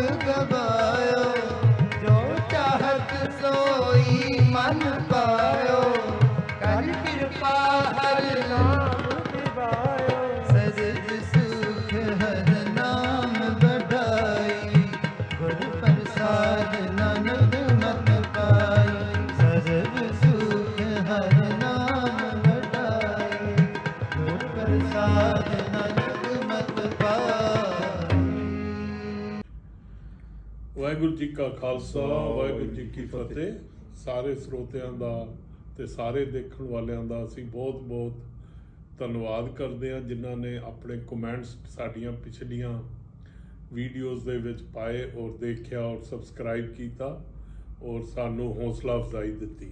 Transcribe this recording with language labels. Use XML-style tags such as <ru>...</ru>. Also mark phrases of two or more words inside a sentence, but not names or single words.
<pa>ਗਵਾਇਓ, ਜੋ ਚਾਹਤ ਸੋਈ ਮਨ ਪਾਇਓ, ਕਰ ਕ੍ਰਿਪਾ ਹਰ ਨਾਮ ਦਿਵਾਇਓ, ਸਜਦ ਸੁਖ ਹਰ ਨਾਮ ਬੜ੍ਹਾਈ, ਗੁਰ ਪ੍ਰਸਾਦ ਨਾਨਕ ਮਤ ਪਾਈ, ਸਜਦ ਸੁਖ ਹਰ ਨਾਮ ਬੜ੍ਹਾਈ, ਗੁਰ ਪ੍ਰਸਾਦ ਨਾਨਕ ਮਤ ਪਾਈ। ਵਾਹਿਗੁਰੂ ਜੀ ਕਾ ਖਾਲਸਾ ਵਾਹਿਗੁਰੂ ਜੀ ਕੀ ਫਤਿਹ। ਸਾਰੇ ਸਰੋਤਿਆਂ ਦਾ ਤੇ ਸਾਰੇ ਦੇਖਣ ਵਾਲਿਆਂ ਦਾ ਅਸੀਂ ਬਹੁਤ ਬਹੁਤ ਧੰਨਵਾਦ ਕਰਦੇ ਹਾਂ ਜਿਨ੍ਹਾਂ ਨੇ ਆਪਣੇ ਕਮੈਂਟਸ ਸਾਡੀਆਂ ਪਿਛਲੀਆਂ ਵੀਡੀਓਜ਼ ਦੇ ਵਿੱਚ ਪਾਏ ਔਰ ਦੇਖਿਆ ਔਰ ਸਬਸਕ੍ਰਾਈਬ ਕੀਤਾ ਔਰ ਸਾਨੂੰ ਹੌਸਲਾ ਅਫਜ਼ਾਈ ਦਿੱਤੀ।</pa>